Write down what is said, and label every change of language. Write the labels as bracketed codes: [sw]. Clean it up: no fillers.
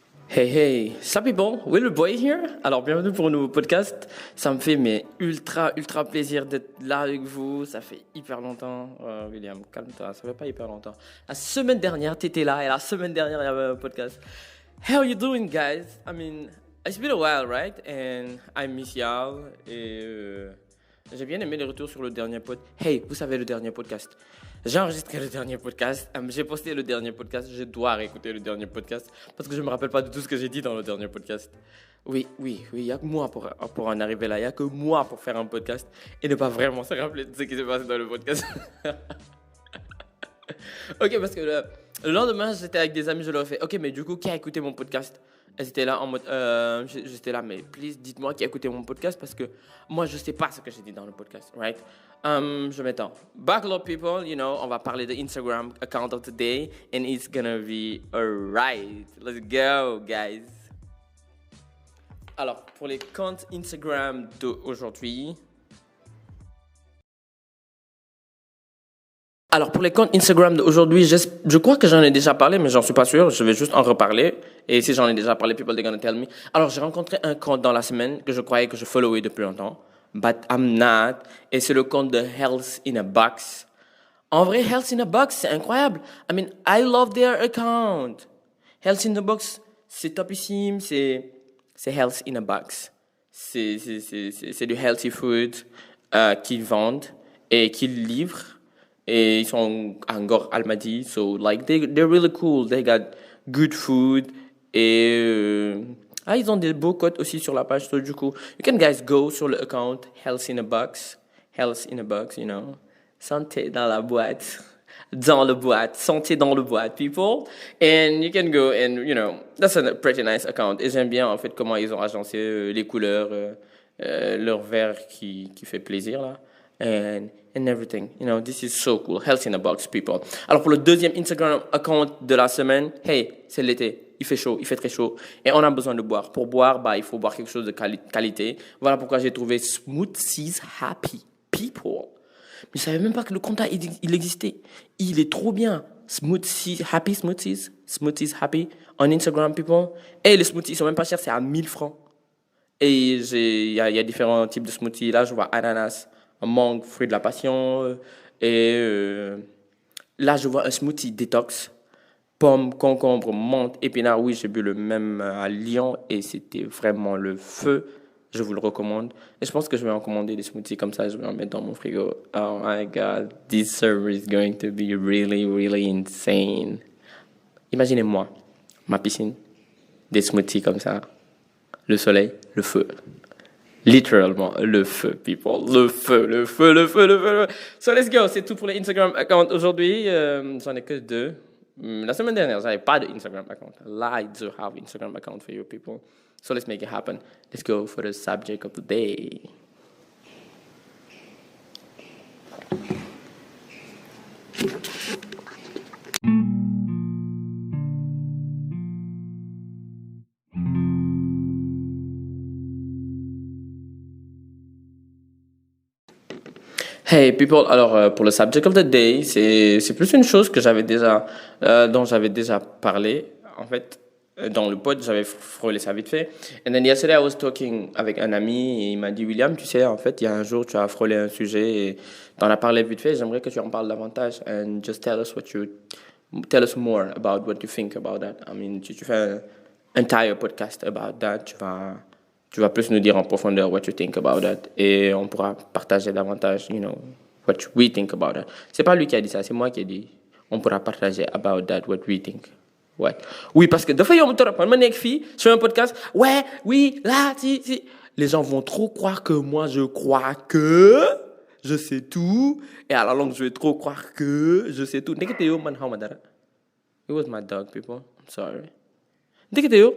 [en] Hey hey, ça people, Will Boy here. [fr] Alors bienvenue pour un nouveau podcast. Ça me fait ultra plaisir d'être là avec vous. Ça fait hyper longtemps. William, calme-toi, ça fait pas hyper longtemps. La semaine dernière, t'étais là et la semaine dernière, il y avait un podcast. [en] How you doing, guys? I mean, it's been a while, right? And I miss y'all. [fr] Et j'ai bien aimé les retours sur le dernier podcast. Hey, vous savez le dernier podcast? J'ai enregistré le dernier podcast, j'ai posté le dernier podcast, je dois réécouter le dernier podcast parce que je me rappelle pas de tout ce que j'ai dit dans le dernier podcast. Oui, il y a que moi pour en arriver là, il y a que moi pour faire un podcast et ne pas vraiment se rappeler de ce qui s'est passé dans le podcast. Ok, parce que le lendemain, j'étais avec des amis, je leur ai fait, ok, mais du coup, qui a écouté mon podcast? Elles étaient là en mode, j'étais là, mais please, dites-moi qui a écouté mon podcast parce que moi, je sais pas ce que j'ai dit dans le podcast, right? Je m'étends. [en] Backlog people, you know, [fr] on va parler de [en] Instagram account of the day and it's gonna be alright. Let's go, guys. [fr] Alors, pour les comptes Instagram d'aujourd'hui. Alors, pour les comptes Instagram d'aujourd'hui, je crois que j'en ai déjà parlé, mais j'en suis pas sûr. Je vais juste en reparler. Et si j'en ai déjà parlé, [en] people, they're gonna tell me. [fr] Alors, j'ai rencontré un compte dans la semaine que je croyais que je followais depuis longtemps. [en] But I'm not. [fr] Et c'est le compte de Health in a Box. En vrai, Health in a Box, c'est incroyable. [en] I mean, I love their account. [fr] Health in a Box, c'est topissime. C'est Health in a Box. C'est du healthy food qu'ils vendent et qu'ils livrent. Et ils sont en Ngor Almadi. [en] So, like, they're really cool. They got good food. [fr] Et ils ont des beaux codes aussi sur la page. [en] So, [fr] du coup, [en] you can guys go [fr] sur le [en] account Health in a Box. [fr] Health in a Box, [en] you know. [fr] Santé dans la boîte. Dans le boîte. Santé dans le boîte, people. [en] And you can go and, you know, that's a pretty nice account. [fr] Et j'aime bien, en fait, comment ils ont agencé les couleurs, leur vert qui fait plaisir, là. [en] And everything. You know, this is so cool. Health in a Box, people. [fr] Alors, pour le deuxième Instagram account de la semaine, hey, c'est l'été. Il fait chaud, il fait très chaud. Et on a besoin de boire. Pour boire, il faut boire quelque chose de qualité. Voilà pourquoi j'ai trouvé Smoothies Happy People. Mais je savais même pas que le compte, il existait. Il est trop bien. Smoothies Happy on Instagram, people. Et les smoothies, ils sont même pas chers, c'est à 1000 francs. Et il y a différents types de smoothies. Là, je vois ananas, mangue, fruit de la passion. Et là, je vois un smoothie détox. Pommes, concombre, menthe, épinards. Oui, j'ai bu le même à Lyon et c'était vraiment le feu. Je vous le recommande. Et je pense que je vais en commander des smoothies comme ça. Je vais en mettre dans mon frigo. [en] Oh my God, this service is going to be really insane. [fr] Imaginez-moi, ma piscine, des smoothies comme ça, le soleil, le feu. Littéralement, le feu, people. Le feu. [en] So, let's go. [fr] C'est tout pour les Instagram accounts aujourd'hui. J'en ai que 2. La semaine dernière, j'avais pas de Instagram account. [en] I do have Instagram account for you people. So let's make it happen. Let's go for the subject of the day. [fr] Hey people, alors pour le [en] subject of the day, [fr] c'est plus une chose que dont j'avais déjà parlé. En fait, dans le pod, j'avais frôlé ça vite fait. [en] And then yesterday I was talking [fr] avec un ami et il m'a dit, William, tu sais, en fait, il y a un jour tu as frôlé un sujet et tu en as parlé vite fait. J'aimerais que tu en parles davantage [en] and just tell us more about what you think about that. I mean, [fr] tu fais un [en] entire podcast about that. [fr] Tu vas plus nous dire en profondeur [en] what you think about that [fr] et on pourra partager davantage, [en] you know, what we think about that. [fr] C'est pas lui qui a dit ça, c'est moi qui ai dit. On pourra partager [en] about that, what we think. What? [fr] Oui, parce que de fois, on me torop, on me fille sur un podcast. Ouais, oui, là, si. Les gens vont trop croire que moi, je crois que je sais tout. Et à la longue, je vais trop croire que je sais tout. [en] It was my dog, people. I'm sorry.